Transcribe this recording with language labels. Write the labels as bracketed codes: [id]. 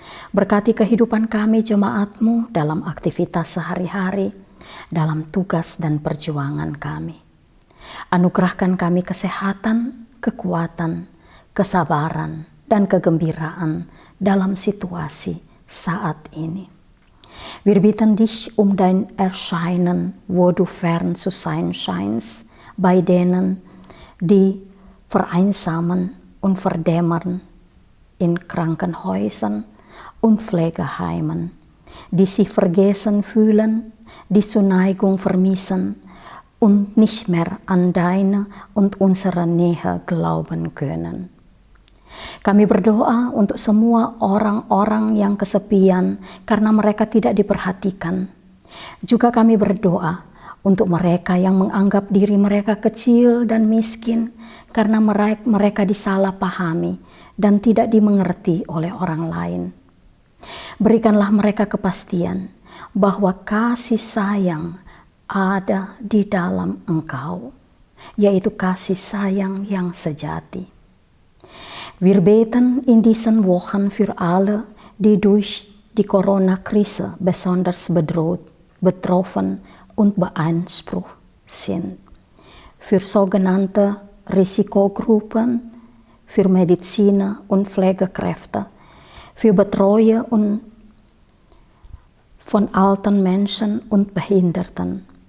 [id] Berkati kehidupan kami jemaat-Mu dalam aktivitas sehari-hari, dalam tugas dan perjuangan kami. Anugerahkan kami kesehatan, kekuatan, kesabaran, dan kegembiraan dalam situasi saat ini. [de] Wir bitten dich dein Erscheinen, wo du fern zu sein scheinst, bei denen, die vereinsamen und verdämmern in Krankenhäusern und Pflegeheimen, die sich vergessen fühlen, die Zuneigung vermissen und nicht mehr an deine und unsere Nähe glauben können. [id] Kami berdoa untuk semua orang-orang yang kesepian karena mereka tidak diperhatikan. Juga kami berdoa untuk mereka yang menganggap diri mereka kecil dan miskin karena mereka disalahpahami dan tidak dimengerti oleh orang lain. Berikanlah mereka kepastian bahwa kasih sayang ada di dalam Engkau, yaitu kasih sayang yang sejati. [de] Wir beten in diesen Wochen für alle, die durch die Corona-Krise besonders betroffen und beansprucht sind. Für sogenannte Risikogruppen, für Mediziner und Pflegekräfte, für Betreuer von alten Menschen und Behinderten.